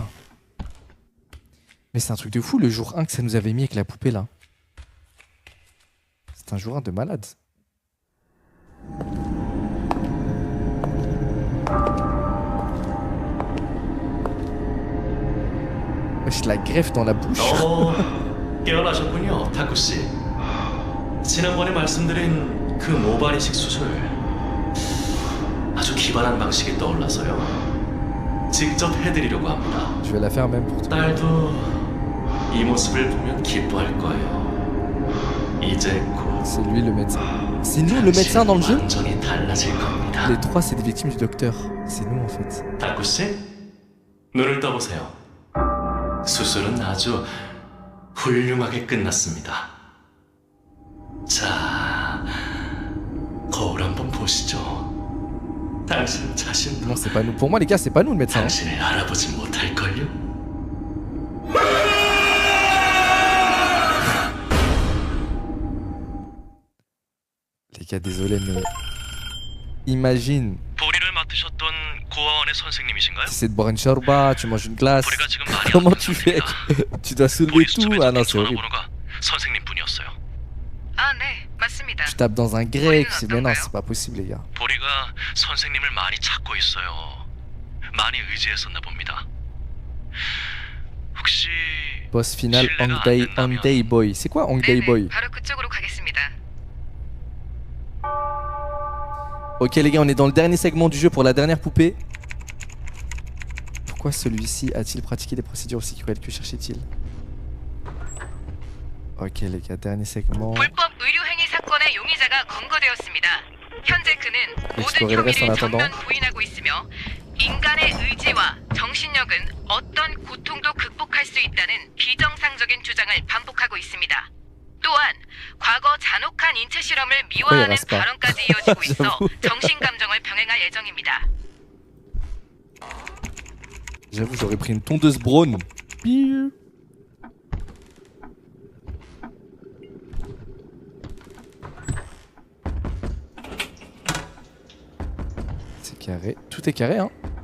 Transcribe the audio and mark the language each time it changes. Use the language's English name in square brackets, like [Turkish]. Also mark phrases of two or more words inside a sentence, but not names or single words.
[French] Mais c'est un truc de fou le jour 1 que ça nous avait mis avec la poupée là. C'est un jour 1 de malade. Wesh, la greffe dans la bouche. [Korean] 깨어나셨군요, 타쿠 씨. 지난번에 말씀드린 그 모발이식 수술 아주 기발한 방식이 떠올라서요. 직접 해드리려고 합니다. [French] Je vais la faire même pour toi. [Korean] 딸도 이 모습을 보면 기뻐할 거예요. 이제 곧 [French] C'est lui le médecin. C'est nous le médecin dans le jeu? [Korean] 완전히 달라질 겁니다. [French] Les trois c'est des victimes du docteur. C'est nous en fait. [Korean] 타쿠 씨, 눈을 떠보세요. 수술은 아주 훌륭하게 끝났습니다. 자, 거울 한번 보시죠. 당신 자신도 [French] Non, c'est pas nous. Pour moi les gars, c'est pas nous le médecin. [Korean] 당신을 알아보지 못할걸요? [French] Les gars, désolé mais imagine, [Korean] 보리를 맡으셨던 고아원의 선생님이신가요? [French] tu essaies de boire une shorba, tu manges une glace. [Korean] 보리가 지금 많이 [French] Comment [Korean] 아픈 [French] tu fais? [Korean] 중입니다. [French] Tu dois soulever [Korean] 보리 [French] tout. [Korean] 수첩에 [French] Ah non, [Korean] 적힌 [French] c'est horrible. [Korean] 전화번호가 선생님 분이었어요. 아, 네, 맞습니다. [French] Tu tapes dans un grec. Mais non, c'est pas possible les gars. [Korean] 보리가 선생님을 많이 찾고 있어요. 많이 의지했었나 봅니다. 혹시 [French] Boss final, Hongdae Boy. C'est quoi Hongdae [Korean] 네네, [French] Boy? [Korean] 바로 그쪽으로 가겠습니다. [French] Ok les gars, on est dans le dernier segment du jeu pour la dernière poupée. Pourquoi celui-ci a-t-il pratiqué des procédures aussi cruelles? Que cherchait-il? Ok les gars, dernier segment. [Korean] 불법 의료 행위 사건의 용의자가 검거되었습니다. 현재 그는 모든 [French] Explorer le reste en [Korean] 혐의를 [French] attendant. [Korean] 전면 부인하고 있으며 인간의 의지와 정신력은 어떤 고통도 극복할 수 있다는 비정상적인 주장을 반복하고 있습니다. 또한 과거 잔혹한 인체 실험을 미화하는 [French] reste pas. [Korean] 발언까지 이어지고 있어 [French] J'avoue. [Korean] 정신 감정을 병행할 예정입니다. [French] J'avoue, j'aurais pris une tondeuse Braun. Piu. C'est carré. Tout est carré, hein.